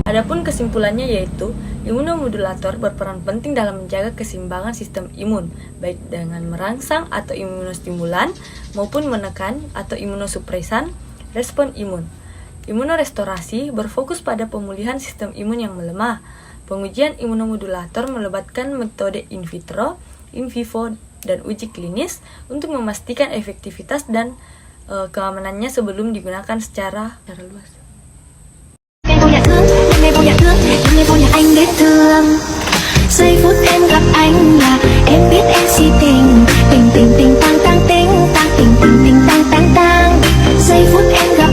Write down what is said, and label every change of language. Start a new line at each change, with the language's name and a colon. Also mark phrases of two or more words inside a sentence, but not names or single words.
Indonesian: Adapun kesimpulannya yaitu, imunomodulator berperan penting dalam menjaga keseimbangan sistem imun, baik dengan merangsang atau imunostimulan maupun menekan atau imunosupresan respon imun. Imunorestorasi berfokus pada pemulihan sistem imun yang melemah. Pengujian imunomodulator melibatkan metode in vitro, in vivo, dan uji klinis untuk memastikan efektivitas dan keamanannya sebelum digunakan secara luas.
Vietnamese: Giây phút em gặp anh là em biết em si tình, tình tình tình tang tang ting tang tình tình tình tang tang tang. Giây phút em